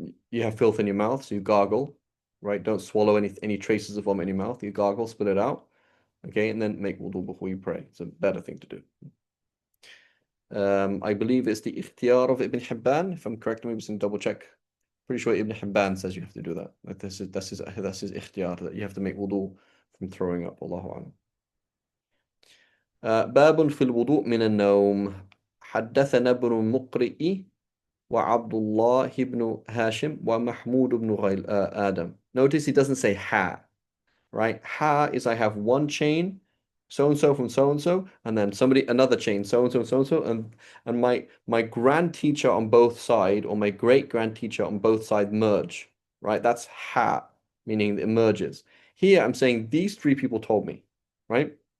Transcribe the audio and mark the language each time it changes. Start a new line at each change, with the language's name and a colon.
English: You have filth in your mouth, so you gargle, right? Don't swallow any traces of vomit in your mouth. You gargle, spit it out, okay, and then make wudu before you pray. It's a better thing to do. I believe it's the ikhtiyar of Ibn Hibban. If I'm correct, maybe some double check. Pretty sure Ibn Hibban says you have to do that. Like that's his ikhtiyar, that you have to make wudu from throwing up. Allahu a'lam.
Arabic: باب في الوضوء من النوم. حدثنا ابن مقرئ وعبد الله بن هاشم ومحمود بن آدم.
English: Notice he doesn't say ha, right? Ha is I have one chain, so and so from so and so, and then another chain, so and so, so and so, and my grand teacher on both sides, or my great grand teacher on both sides merge, right? That's ha, meaning it merges. Here I'm saying these three people told me, right?